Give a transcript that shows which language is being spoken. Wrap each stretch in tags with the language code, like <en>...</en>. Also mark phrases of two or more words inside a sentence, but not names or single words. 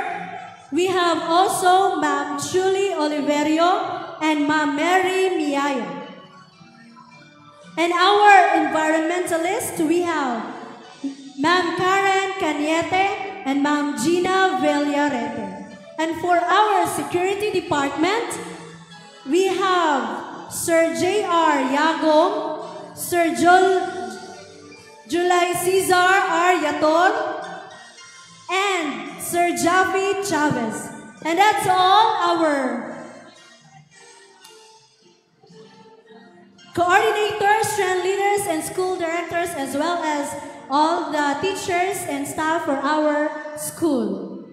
<en>We have also Ma'am Julie Oliverio and Ma'am Mary Miayo. And our environmentalist, we have Ma'am Karen Cañete and Ma'am Gina Villarete. And for our security department, we have Sir J.R. Yagong, Sir Julay Cesar R. Yator, and Sir Jaffe Chavez. And that's all our coordinators, strand leaders, and school directors, as well as all the teachers and staff for our school.</en>